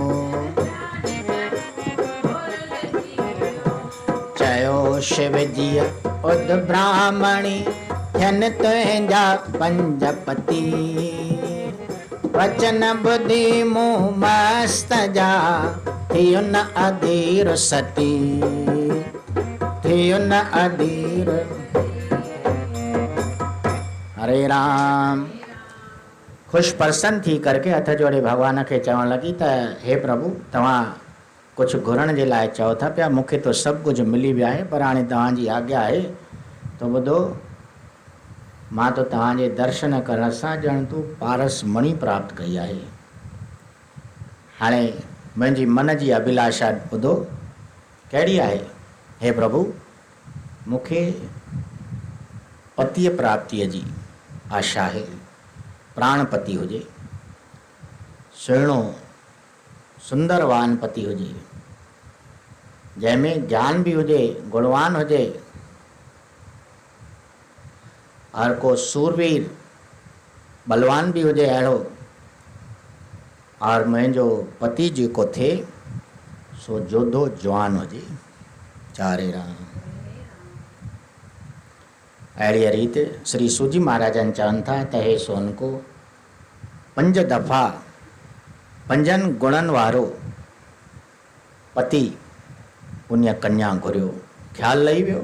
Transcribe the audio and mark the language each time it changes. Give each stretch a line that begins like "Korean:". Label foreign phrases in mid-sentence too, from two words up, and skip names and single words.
Sindhi: चयो शिव जी उद ब्राह्मणी, थियनि तुंहिंजा 5 पति। वचन ॿुधी मूं मस्त जा, थियो न अधीर सती, थियो न अधीर। हरे राम। ख़ुश प्रसन्न थी करके हथ जोड़े भगवान खे चवण लगी त हे प्रभु, तव्हां कुछ घुरण जे लाइ चओ था पिया, मूंखे तो सभु कुछ मिली वियो आहे, पर हाणे तव्हांजी आज्ञा आहे तो ॿुधो, मां तो तव्हांजे दर्शन करण सां ॼण तूं पारस मणि प्राप्त कई आहे। हाणे मुंहिंजी मन जी अभिलाषा ॿुधो कहिड़ी आहे। हे प्रभु, मूंखे पतीअ प्राप्तिअ जी आशा आहे, प्राणपति हुजे, सुहिणो सुंदरवान पति हुजे, जंहिंमें ज्ञान भी हुजे, गुणवान हुजे, और को सूरवीर बलवान भी हुजे अहिड़ो, और मुंहिंजो पति जेको थिए सो जोधो जवान हुजे। चारे राम। अहिड़ी रीति श्री सूजी महाराजन चवनि था त हे सोन को 5 दफ़ा 5 गुणनि वारो पति उन कन्या घुरियो, ख्याल लही वियो।